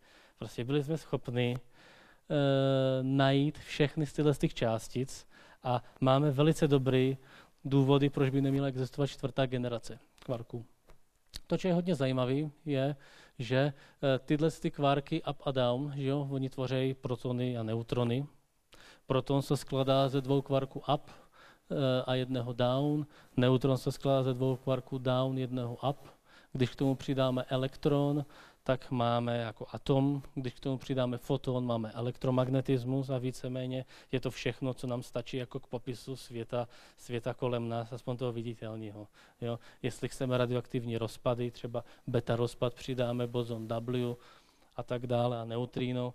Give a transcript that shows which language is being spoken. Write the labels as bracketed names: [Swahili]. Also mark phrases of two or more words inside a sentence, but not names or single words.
[Czech] Prostě byli jsme schopni najít všechny z těch částic a máme velice dobrý důvody, proč by neměla existovat 4. generace kvarků. To, co je hodně zajímavé, je, že tyhle kvarky up a down, že jo, oni tvoří protony a neutrony. Proton se skládá ze 2 kvarků up a 1 down. Neutron se skládá ze 2 kvarků down, 1 up. Když k tomu přidáme elektron, tak máme jako atom. Když k tomu přidáme foton, máme elektromagnetismus a víceméně je to všechno, co nám stačí jako k popisu světa kolem nás, aspoň toho viditelného. Jo? Jestli chceme radioaktivní rozpady, třeba beta rozpad, přidáme bozon W a tak dále a neutrino.